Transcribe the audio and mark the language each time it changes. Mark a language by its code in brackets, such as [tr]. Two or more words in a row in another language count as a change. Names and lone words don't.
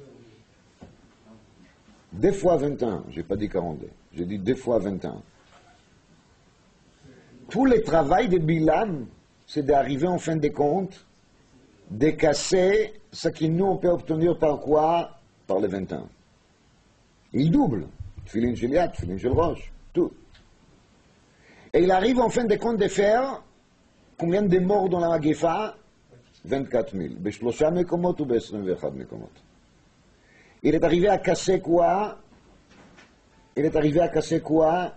[fr] 2 fois 21, j'ai pas dit 42, j'ai dit 2 fois 21. Tout le travail de Bilam, c'est d'arriver en fin de compte, de casser ce que nous on peut obtenir par quoi? Par les 21. Il double. [he] תפילין של יד, תפילין של ראש, [fr] tout. Et il arrive en fin de compte de faire combien de morts dans la Magefa? 24 000. [he] בשלושה מקומות [fr] ou [he] ב-21 מקומות. [fr] Il est arrivé à casser quoi? Il est arrivé à casser quoi?